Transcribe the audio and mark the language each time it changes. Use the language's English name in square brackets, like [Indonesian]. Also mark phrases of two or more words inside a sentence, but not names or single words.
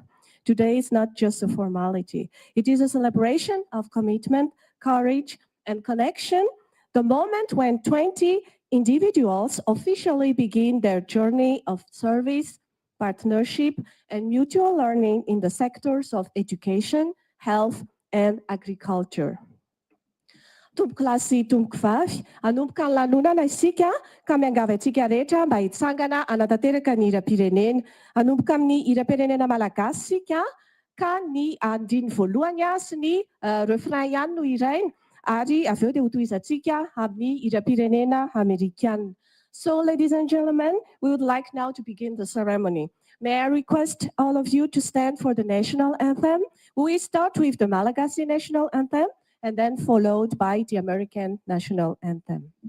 [English] Today is not just a formality. It is a celebration of commitment, courage, and connection, the moment when 20 individuals officially begin their journey of service, partnership, and mutual learning in the sectors of education, health, and agriculture. [Malagasy] Tomboky lahy sy tomboky vavy, hanomboka ny lanonana isika ka miangavy antsika rehetra mba hitsangana hanatanteraka ny hira-pirenena. Hanomboka amin'ny hira-pirenena malagasy isika ka ny andiny voalohany sy ny refrain ihany no iraina ary avy eo dia hotohizantsika amin'ny hira-pirenena Amerikana. [English] So, ladies and gentlemen, we would like now to begin the ceremony. May I request all of you to stand for the national anthem? We start with the Malagasy national anthem and then followed by the American national anthem.